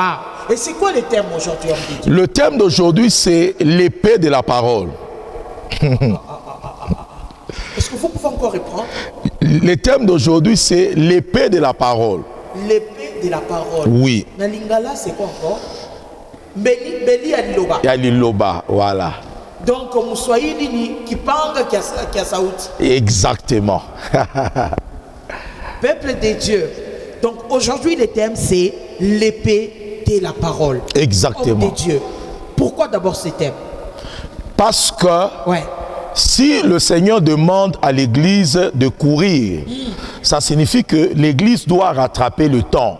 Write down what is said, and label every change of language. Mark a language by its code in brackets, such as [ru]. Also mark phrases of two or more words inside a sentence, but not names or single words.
[fr] Et c'est quoi le thème aujourd'hui? Le thème d'aujourd'hui, c'est l'épée de la parole. Est-ce que vous pouvez encore reprendre? Le thème d'aujourd'hui, c'est l'épée de la parole. L'épée de la parole. Oui. [ln] Na lingala, [fr] c'est quoi encore? [ln] Beli ya liloba. Ya liloba, voilà. [fr] Donc, Moussoïli ni kipanga qui a saout. Exactement. Peuple de Dieu. Donc, aujourd'hui, le thème, c'est l'épée de la parole. Exactement. Homme de Dieu. Pourquoi d'abord ce thème? Parce que si le Seigneur demande à l'Église de courir, ça signifie que l'Église doit rattraper le temps.